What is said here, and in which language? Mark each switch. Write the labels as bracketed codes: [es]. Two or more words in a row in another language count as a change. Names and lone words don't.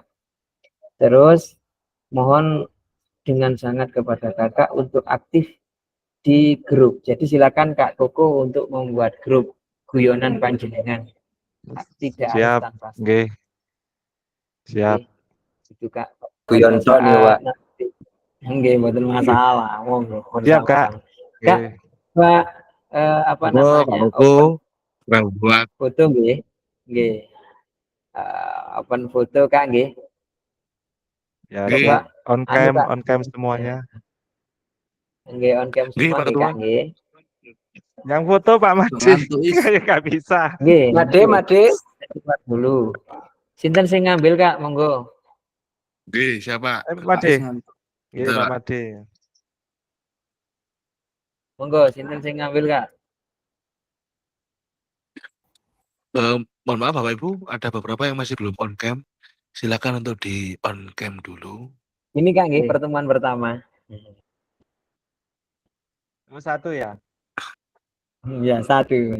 [id] Terus mohon dengan sangat kepada kakak untuk aktif di grup. Jadi silakan Kak Koko untuk membuat grup guyonan panjenengan. Tidak harus tanpa Nggih. Siap. Itu Kak. [jv] Guyon tok nih, Pak. Nggih, mboten masalah. Monggo. [id] Siap, Kak. Kak, Pak apa namanya? buat Foto nggih. Nggih. Open foto Kak nggih. Ya, Coba [en] on cam [id] semuanya. Nggih, [en] on cam [id] semua nggih Kak nggih. Yang foto Pak Made. Nggak bisa. Nggih. Made. Dulu. [jv] Sinten sing ngambil Kak, monggo. [id] Oke, siapa? Made. Nggih, Pak Made. [jv] Monggo, sinten sing ngambil Kak? [id] Mohon maaf Bapak Ibu, ada beberapa yang masih belum [en] on cam. [id] silakan untuk di [en] on cam [id] dulu. Ini Kak nggih pertemuan pertama. Satu ya. Ya, satu.